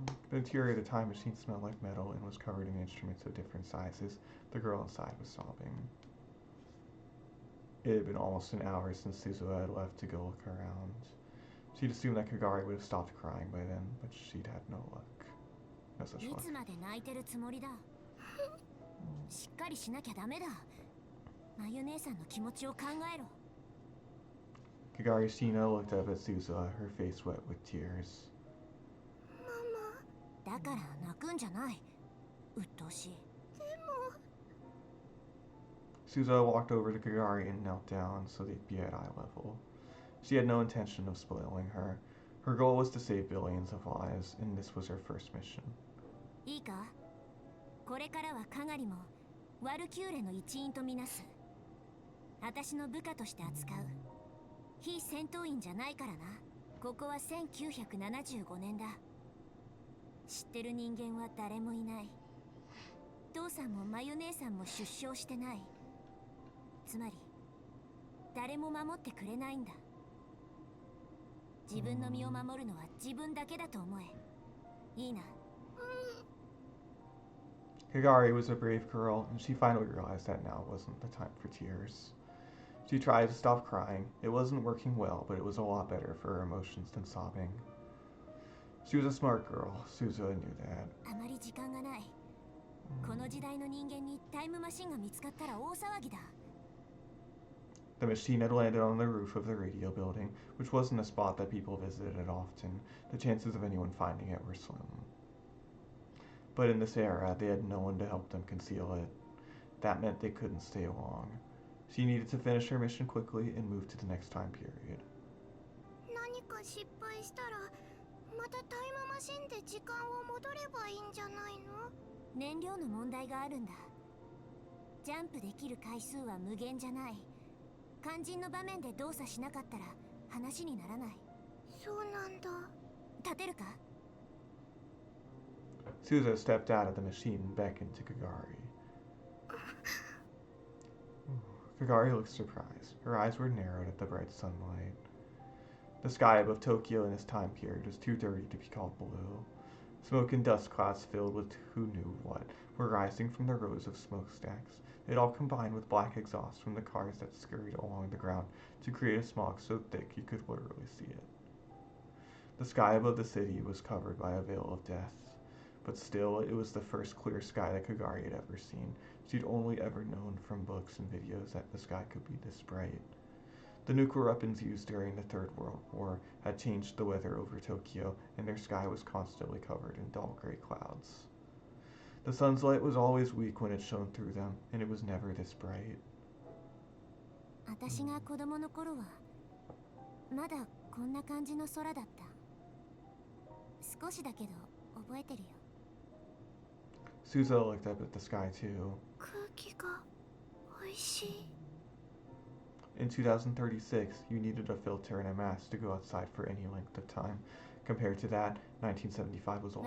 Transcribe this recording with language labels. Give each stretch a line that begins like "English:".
English: The interior of the time machine smelled like metal and was covered in instruments of different sizes. The girl inside was sobbing. It had been almost an hour since Suzuha had left to go look around. She'd assumed that Kagari would have stopped crying by then, but she'd had no luck. No such luck.
Japanese: いつまで泣いてるつもりだ。しっかりしなきゃダメだ。まゆ姉さんの気持ちを考えろ。
English: Kagari Shina looked up at Suzuha, her face wet with tears.
Japanese: だから泣くんじゃない。鬱陶しい。
English: Suzuha walked over to Kagari and knelt down so they'd be at eye level. She had no intention of spoiling her. Her goal was to save billions of lives, and this was her first mission.
Japanese: いいか、これからはカガリもワルキューレの一員とみなす。私の部下として扱う。非戦闘員じゃないからな。ここは1975年だ。知ってる人間は誰もいない。父さんもマユ姉さんも出生してない。つまり誰も守ってくれないんだ。自分の身を守るのは自分だけだと思え。いいな。
English: Kagari was a brave girl, and she finally realized that now wasn't the time for tears. She tried to stop crying. It wasn't working well, but it was a lot better for her emotions than sobbing. She was a smart girl. Suzuha knew that.
Japanese: あまり時間がない。この時代の人間にタイムマシンが見つかったら大騒ぎだ。
English: The machine had landed on the roof of the radio building, which wasn't a spot that people visited often. The chances of anyone finding it were slim. But in this era, they had no one to help them conceal it. That meant they couldn't stay long. She needed to finish her mission quickly and move to the next time period.
Japanese: 何か失敗したらまたタイムマシンで時間を戻ればいいんじゃないの？燃料の問題があるんだ。ジャンプできる回数は無限じゃない。肝心の場面で動作しなかったら話にならない。そうなんだ。立てるか？
English: Suzuha stepped out of the machine and beckoned to Kagari. Kagari looked surprised. Her eyes were narrowed at the bright sunlight. The sky above Tokyo in this time period was too dirty to be called blue. Smoke and dust clouds filled with who knew what were rising from the rows of smokestacks. It all combined with black exhaust from the cars that scurried along the ground to create a smog so thick you could literally see it. The sky above the city was covered by a veil of death. But still, it was the first clear sky that Kagari had ever seen. She'd only ever known from books and videos that the sky could be this bright. The nuclear weapons used during the Third World War had changed the weather over Tokyo, and their sky was constantly covered in dull gray clouds. The sun's light was always weak when it shone through them, and it was never this bright.
Japanese: 私が子供の頃はまだこんな感じの空だった。少しだけど覚えてるよ。
English: Suzuha looked up at the sky too.
Japanese: 空気が美味しい。
English: In 2036, you needed a filter and a mask to go outside for any length of time. Compared to that, 1975 was a lot